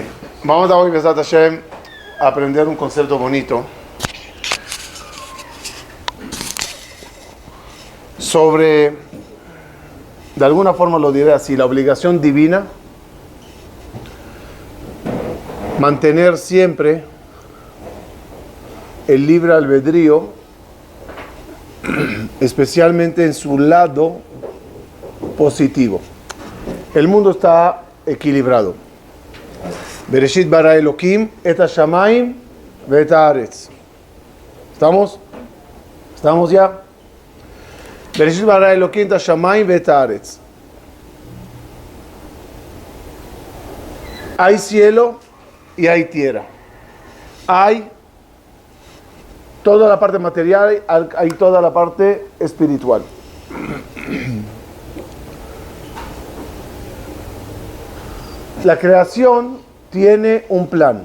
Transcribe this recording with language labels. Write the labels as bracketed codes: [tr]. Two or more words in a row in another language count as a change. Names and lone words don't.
[es] Vamos a hoy, [he] בעזרת השם, [es] a aprender un concepto bonito sobre, de alguna forma lo diré así, la obligación divina, mantener siempre el libre albedrío, especialmente en su lado positivo. El mundo está equilibrado. [he] בראשית ברא אלוקים את השמים ואת הארץ. [es] ¿Estamos? ¿Estamos ya? [he] בראשית ברא אלוקים את השמים ואת הארץ. [es] Hay cielo y hay tierra. Hay toda la parte material, hay toda la parte espiritual. La creación tiene un plan.